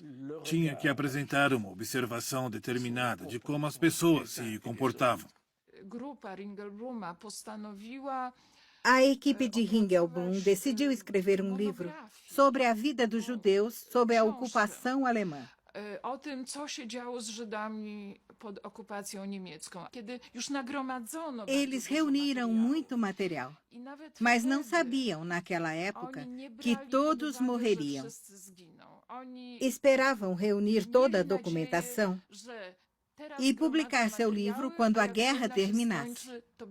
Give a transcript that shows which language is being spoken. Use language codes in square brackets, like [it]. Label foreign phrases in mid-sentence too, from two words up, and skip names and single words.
[pt] Tinha que apresentar uma observação determinada de como as pessoas se comportavam. A equipe de Ringelblum decidiu escrever um livro sobre a vida dos judeus sob a ocupação alemã. [pl] O tym, co się działo z Żydami pod okupacją niemiecką. Kiedy już nagromadzono... [pt] Eles reuniram muito material, mas não sabiam, naquela época, que todos morreriam. Esperavam reunir toda a documentação e publicar seu livro quando a guerra terminasse.